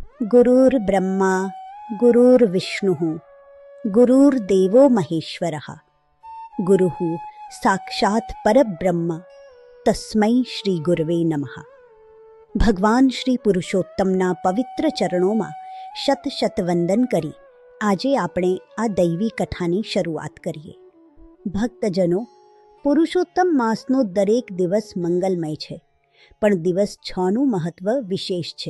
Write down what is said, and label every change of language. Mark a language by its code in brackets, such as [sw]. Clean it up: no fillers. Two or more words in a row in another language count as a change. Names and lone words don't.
[sa] गुरुर्ब्रह्मा गुरुर्विष्णुः गुरुर्देवो महेश्वरः गुरुः साक्षात् परब्रह्म तस्मै श्री गुरवे नमः। [gu] ભગવાન શ્રી પુરુષોત્તમના પવિત્ર ચરણોમાં શત શત વંદન કરી આજે આપણે આ દૈવી કથાની શરૂઆત કરીએ। ભક્તજનો, પુરુષોત્તમ માસનો દરેક દિવસ મંગલમય છે, પણ દિવસ 6નું મહત્વ વિશેષ છે।